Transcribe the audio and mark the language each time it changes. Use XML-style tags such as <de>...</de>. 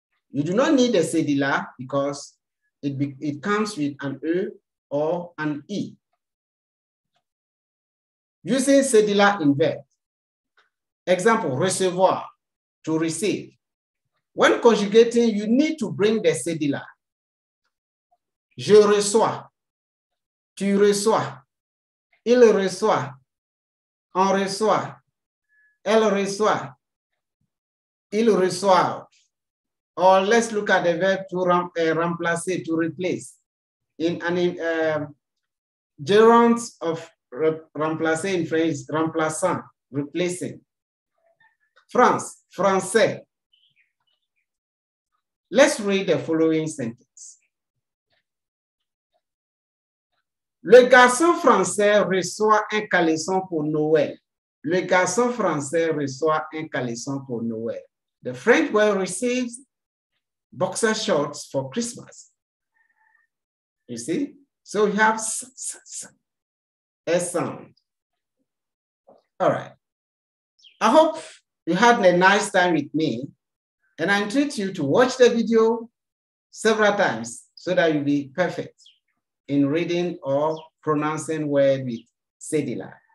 <en>You do not need the Cedille because it comes with an E or an E. Using Cedille in verb. Example, recevoir, to receive. When conjugating, you need to bring the Cedille.</en> <fr>Je reçois, tu reçois, il reçoit, On reçoit. Elle reçoit. Il reçoit.</fr> <en>Or let's look at the verb to remplacer, to replace. In an gerund of remplacer in French, remplaçant, replacing.</en> <fr>France, français.</fr> <en>Let's read the following sentence.</en> <fr>Le garçon français reçoit un caleçon pour Noël. Le garçon français reçoit un caleçon pour Noël.</fr> <en>The French boy receives boxer shorts for Christmas. You see? So you have a sound. All right. I hope you had a nice time with me, and I entreat you to watch the video several times so that you'll be perfect in reading or pronouncing words with Cedille.</en>